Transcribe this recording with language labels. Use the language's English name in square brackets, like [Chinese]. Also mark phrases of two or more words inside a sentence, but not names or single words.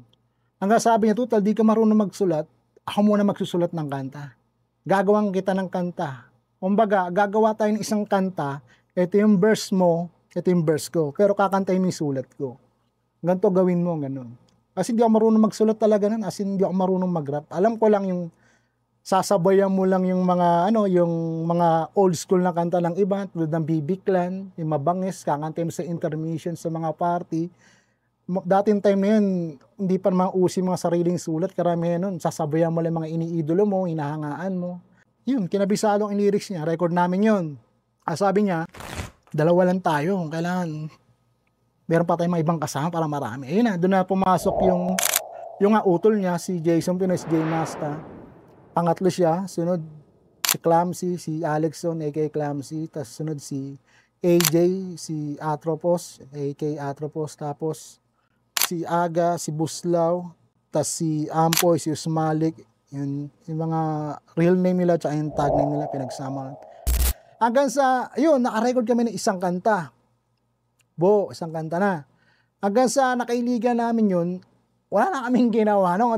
[Filipino] Hanggang sabi niya, total, di ka marunong magsulat, ako muna magsusulat ng kanta. Gagawang kita ng kanta. Kumbaga, gagawa tayo ng isang kanta, ito yung verse mo, ito yung verse ko, pero kakantayin mo yung sulat ko. Ganito gawin mo, ganun. Kasi hindi ako marunong magsulat talaga nun, [English] as in [Filipino] hindi ako marunong mag-rap. Alam ko lang yung sasabayan mo lang yung mga yung mga [English] old school [Filipino] na kanta ng iba, tulad ng BB Clan, yung Mabangis, kakanta mo sa intermission sa mga party. Dating time na yun, hindi pa naman usi mga sariling sulat, karamihan nun, sasabayan mo lang mga iniidolo mo, hinahangaan mo. Yun, kinabisado ang lyrics niya, record namin yun. Sabi niya, dalawa lang tayo, kailangan meron pa tayong mga ibang kasama para marami. Ayun na, doon na pumasok yung utol niya, si Jason Pinoy, si J Masta. Pangatlo siya, sunod si Clamsy, si Alexson, a.k.a. Clamsy, tapos sunod si AJ, si Atropos, a.k.a. Atropos, tapos si Aga, si Buslaw, tapos si Ampoy, si Usmalik, yung mga [English] real name [Filipino] nila, tsaka yung [English] tag name [Filipino] nila, pinagsama. Hanggang sa, yun, nakarecord kami ng isang kanta. Isang kanta na. Hanggang sa nakailigan namin yun, wala na kaming ginawa, no?